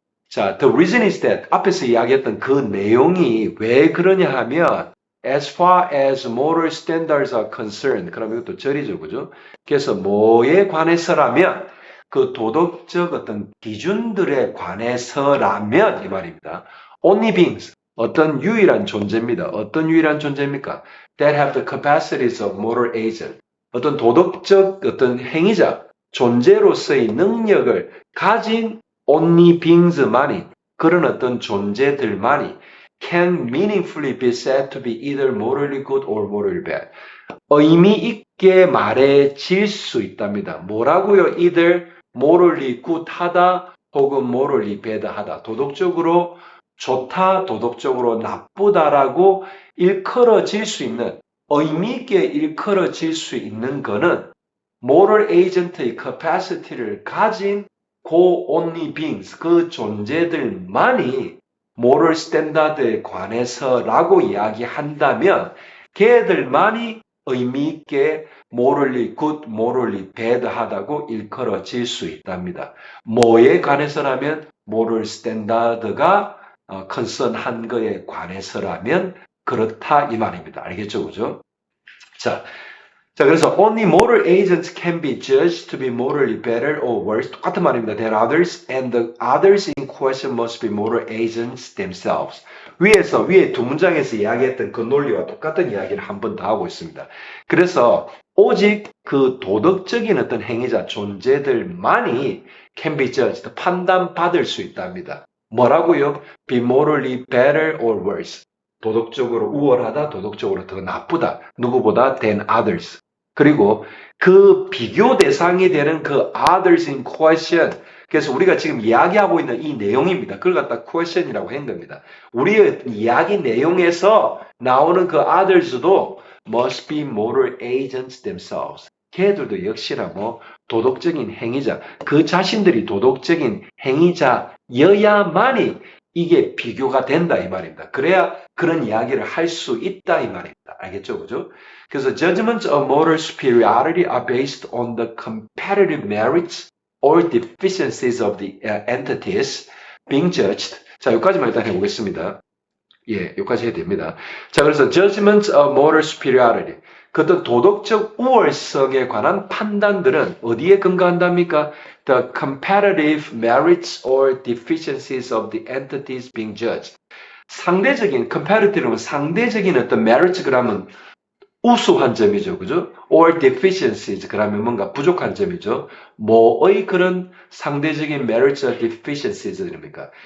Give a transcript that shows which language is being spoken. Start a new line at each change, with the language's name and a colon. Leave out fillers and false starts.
English: 자, the reason is that
Korean: 앞에서 이야기했던 그 내용이 왜 그러냐 하면
English: as far as moral standards are concerned,
Korean: 그럼 이것도 절이죠, 그죠? 그래서 뭐에 관해서라면 그 도덕적 어떤 기준들에 관해서라면 이 말입니다.
English: Only beings,
Korean: 어떤 유일한 존재입니다. 어떤 유일한 존재입니까?
English: That have the capacities of moral agent.
Korean: 어떤 도덕적 어떤 행위자, 존재로서의 능력을 가진
English: only beings만이,
Korean: 그런 어떤 존재들만이
English: can meaningfully be said to be either morally good or morally bad.
Korean: 의미 있게 말해질 수 있답니다. 뭐라고요?
English: either morally good 하다 혹은 morally bad 하다.
Korean: 도덕적으로 좋다, 도덕적으로 나쁘다라고 일컬어질 수 있는, 의미 있게 일컬어질 수 있는 거는 moral agent의 capacity를 가진 그 only beings, 그 존재들만이 moral standard에 관해서라고 이야기한다면 걔들만이 의미 있게 morally good, morally bad 하다고 일컬어질 수 있답니다. 뭐에 관해서라면 moral standard가 concern한 거에 관해서라면 그렇다 이 말입니다. 알겠죠? 그죠?
English: 자, 그래서 only moral agents can be judged to be morally better or worse.
Korean: 똑같은 말입니다.
English: than others, and the others in question must be moral agents themselves.
Korean: 위에 두 문장에서 이야기했던 그 논리와 똑같은 이야기를 한 번 더 하고 있습니다. 그래서 오직 그 도덕적인 어떤 행위자, 존재들만이
English: can be judged,
Korean: 판단받을 수 있답니다. 뭐라고요?
English: be morally better or worse.
Korean: 도덕적으로 우월하다, 도덕적으로 더 나쁘다. 누구보다
English: than others.
Korean: 그리고 그 비교 대상이 되는 그
English: others in question.
Korean: 그래서 우리가 지금 이야기하고 있는 이 내용입니다. 그걸 갖다 question이라고 한 겁니다. 우리의 이야기 내용에서 나오는 그 others도
English: must be moral agents themselves.
Korean: 걔들도 역시나 도덕적인 행위자, 그 자신들이 도덕적인 행위자여야만이 이게 비교가 된다 이 말입니다. 그래야 그런 이야기를 할 수 있다 이 말입니다. 알겠죠? 그죠?
English: 그래서 judgments of moral superiority are based on the comparative merits or deficiencies of the entities being judged.
Korean: 자, 여기까지만 일단 해보겠습니다. 예, 여기까지 해도 됩니다.
English: 자, 그래서 judgments of moral superiority.
Korean: 그 어떤 도덕적 우월성에 관한 판단들은 어디에 근거한답니까?
English: The comparative merits or deficiencies of the entities being judged.
Korean: 상대적인, comparative는 상대적인 어떤 merits 그러면 우수한 점이죠. 그죠?
English: or deficiencies
Korean: 그러면 뭔가 부족한 점이죠. 뭐의 그런 상대적인 merits or deficienties입니까?